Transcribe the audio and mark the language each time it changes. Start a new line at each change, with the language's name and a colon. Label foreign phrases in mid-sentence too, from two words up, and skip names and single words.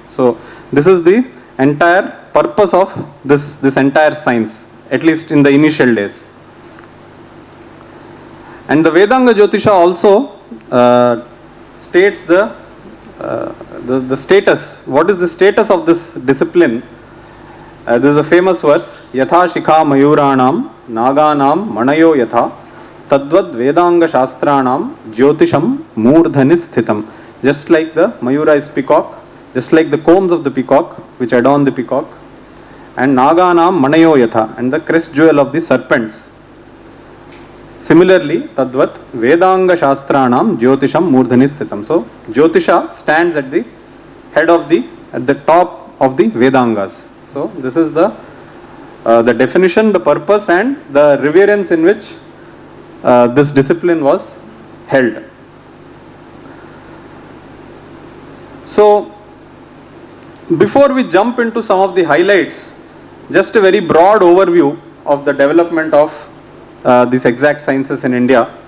English: So, this is the entire purpose of this entire science, at least in the initial days. And the Vedanga Jyotisha also states the status. What is the status of this discipline? This is a famous verse.
Sanskrit: Yatha shikha mayuranam naganam manayo yatha tadvad vedanga shastranam jyotisham murdhani sthitam.
English: Just like the mayura is peacock, just like the combs of the peacock which adorn the peacock, and
Sanskrit: naganam manayo yatha,
English: and the crest jewel of the serpents. Similarly,
Sanskrit: tadvat vedanga shastranam jyotisham murdhani sthitam.
English: So, Jyotisha stands at the head of at the top of the Vedangas. So, this is the definition, the purpose, and the reverence in which this discipline was held. So, before we jump into some of the highlights, just a very broad overview of the development of these exact sciences in India.